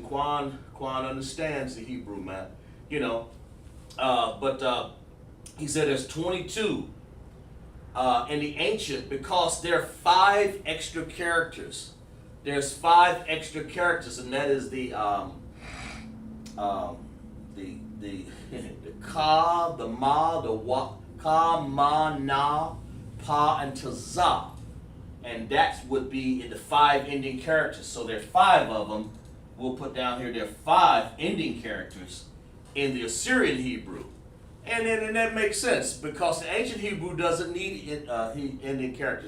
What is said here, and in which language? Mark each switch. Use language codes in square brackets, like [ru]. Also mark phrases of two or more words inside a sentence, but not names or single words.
[en] Quan understands the Hebrew, man. You know, but he said there's 22 in the ancient because there are 5 extra characters. There's 5 extra characters, and that is the ka, the ma, the wa, ka, ma, na, pa, and tazah. And that would be in the 5 ending characters. So there are 5 of them. We'll put down here, there are 5 ending characters in the Assyrian Hebrew. And that makes sense because the ancient Hebrew doesn't need ending characters.